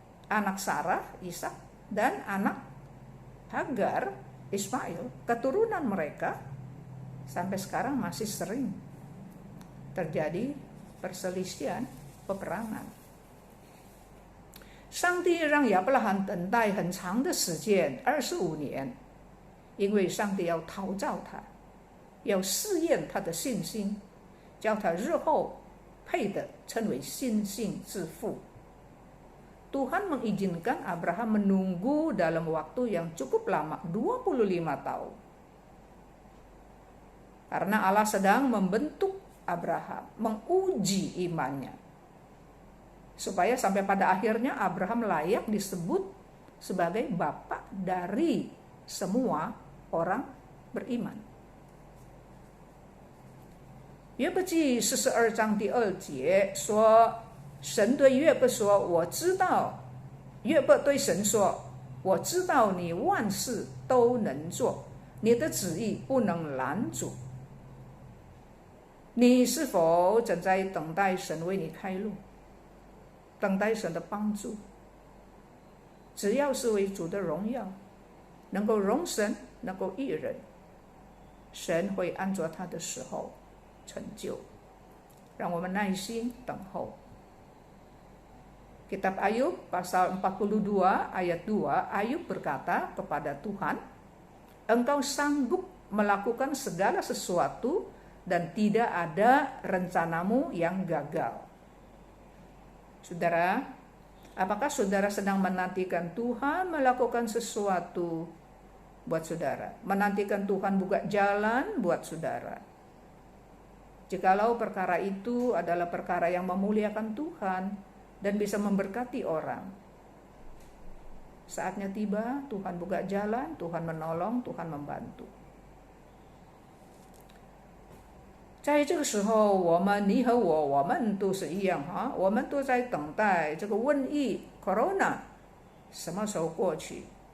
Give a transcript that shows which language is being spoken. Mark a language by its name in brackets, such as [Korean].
[Indonesian] Anak Sarah, Ishak, dan anak Hagar, Ismail, keturunan mereka sampai sekarang masih sering terjadi perselisihan, peperangan. [Chinese] 上帝让亚伯拉罕等待很长的时间，25年，因为上帝要陶造他，要试验他的信心，叫他日后配得称为信心之父。 [Indonesian] Tuhan mengizinkan Abraham menunggu dalam waktu yang cukup lama, 25 tahun. Karena Allah sedang membentuk Abraham, menguji imannya. Supaya sampai pada akhirnya Abraham layak disebut sebagai bapak dari semua orang beriman. [Chinese] 约伯记42章第2节说，神对约伯说，我知道，约伯对神说，我知道你万事都能做，你的旨意不能拦阻。你是否正在等待神为你开路，等待神的帮助？只要是为主的荣耀，能够容神，能够益人，神会按照他的时候成就，让我们耐心等候。 [Indonesian] Kitab Ayub pasal 42 ayat 2, Ayub berkata kepada Tuhan, Engkau sanggup melakukan segala sesuatu dan tidak ada rencanamu yang gagal. Saudara, apakah saudara sedang menantikan Tuhan melakukan sesuatu buat saudara? Menantikan Tuhan buka jalan buat saudara? Jikalau perkara itu adalah perkara yang memuliakan Tuhan dan bisa memberkati orang, saatnya tiba, Tuhan buka jalan, Tuhan menolong, Tuhan membantu. [Chinese] 在这个时候，你和我们都是一样哈，我们都在等待这个瘟疫 Corona 什么时候过去。